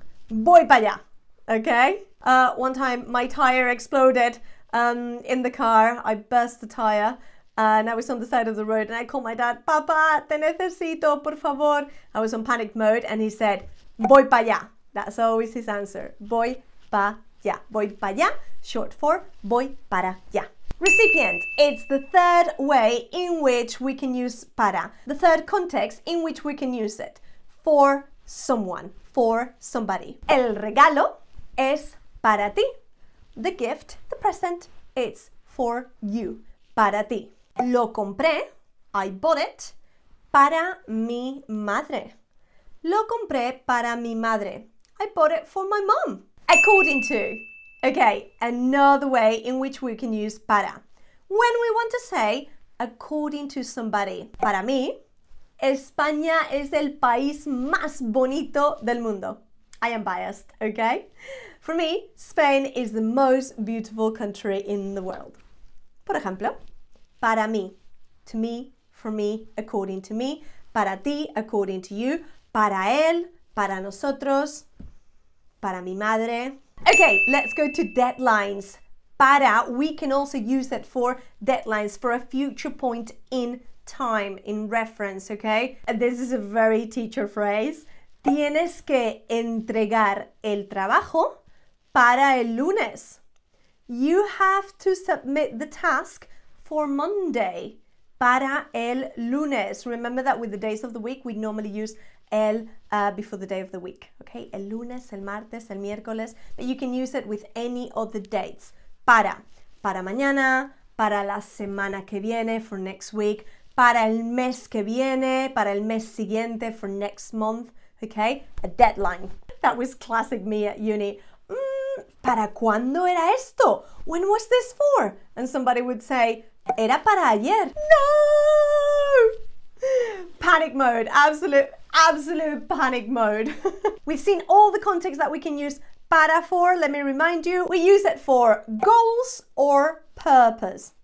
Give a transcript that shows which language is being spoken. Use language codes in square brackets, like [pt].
[es] Voy para allá, okay? [en] One time my tire exploded in the car. I burst the tire. And I was on the side of the road and I called my dad, [es] Papa, te necesito, por favor. [en] I was on panic mode and he said, [es] voy pa' allá. [en] That's always his answer. [es] Voy pa' allá. Voy pa' allá, [en] short for [es] voy para allá. [en] Recipient. It's the third way in which we can use para. The third context in which we can use it. For someone. For somebody. [es] El regalo es para ti. [en] The gift, the present, it's for you. [es] Para ti. Lo compré, [en] I bought it, [es] para mi madre. Lo compré para mi madre. [en] I bought it for my mom. According to. Okay, another way in which we can use para. When we want to say according to somebody. [es] Para mí, España es el país más bonito del mundo. [en] I am biased, okay? For me, Spain is the most beautiful country in the world. [es] Por ejemplo, para mí, [en] to me, for me, according to me, [es] para ti, [en] according to you, [es] para él, para nosotros, para mi madre. [en] Okay, let's go to deadlines. Para, we can also use it for deadlines, for a future point in time, in reference, okay? And this is a very teacher phrase. [es] Tienes que entregar el trabajo para el lunes. [en] You have to submit the task for Monday. [es] Para el lunes. [en] Remember that with the days of the week, we normally use el before the day of the week, okay? [es] El lunes, el martes, el miércoles, [en] but you can use it with any of the dates. [es] Para mañana, para la semana que viene, [en] for next week, [es] para el mes que viene, para el mes siguiente, [en] for next month, okay? A deadline. That was classic me at uni. [es] ¿Para cuándo era esto? [en] When was this for? And somebody would say, [es] era para ayer. [en] No! Panic mode, absolute panic mode. We've seen all the contexts that we can use para for. Let me remind you, we use it for goals or purpose.